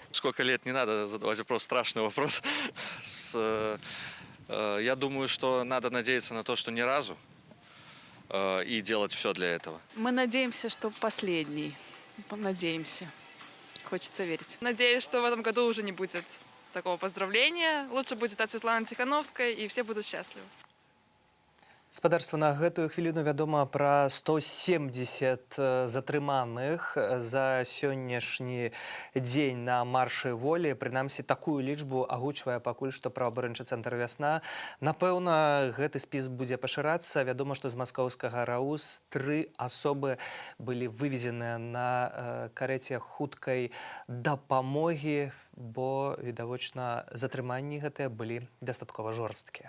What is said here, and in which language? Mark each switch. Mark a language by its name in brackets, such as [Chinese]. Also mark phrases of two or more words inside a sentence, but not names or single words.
[Russian] Сколько лет, не надо задавать вопрос, страшный вопрос. Я думаю, что надо надеяться на то, что ни разу, и делать все для этого. Мы надеемся, что последний. Надеемся. Хочется верить. Надеюсь, что в этом году уже не будет такого поздравления. Лучше будет от Светланы Тихановской, и все будут счастливы. [Belarusian] Спадарства, на гэтую хвіліну вядома пра 170 затрыманых за сённяшні дзень на маршы волі. Прынамсі, такую лічбу агучвае пакуль што праваабарончы цэнтр «Вясна». Напэўна, гэты спіс будзе пашырацца. Вядома, што з маскоўскага РАУС 3 асобы былі вывезеныя на карэце хуткай дапамогі, бо, відавочна, затрыманні гэтыя былі дастаткова жорсткія.